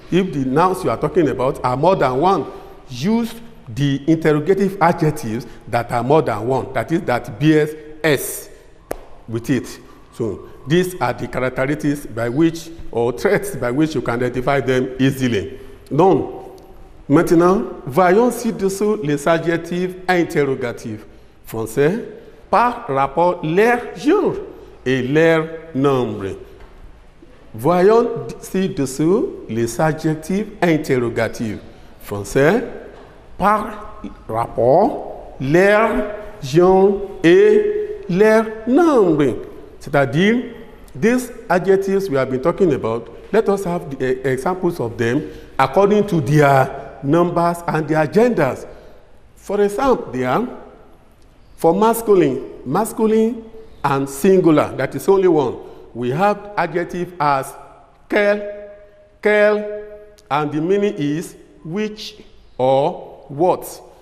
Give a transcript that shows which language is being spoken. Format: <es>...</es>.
<en>If the nouns you are talking about are more than one, use the interrogative adjectives that are more than one. That is, that bears S with it. So these are the characteristics by which, or traits by which you can identify them easily.</en> <fr>Donc, maintenant, voyons ci-dessous les adjectifs interrogatifs français par rapport à leur genre et leur nombre. Voyons ci-dessous les adjectifs interrogatifs français par rapport à leur genre et leur nombre. C'est-à-dire,</fr> <en>these adjectives we have been talking about, Let us have the, examples of them according to their numbers and their genders. For example, there, for masculine and singular, that is only one, we have adjective as quel, and the meaning is which or what.</en>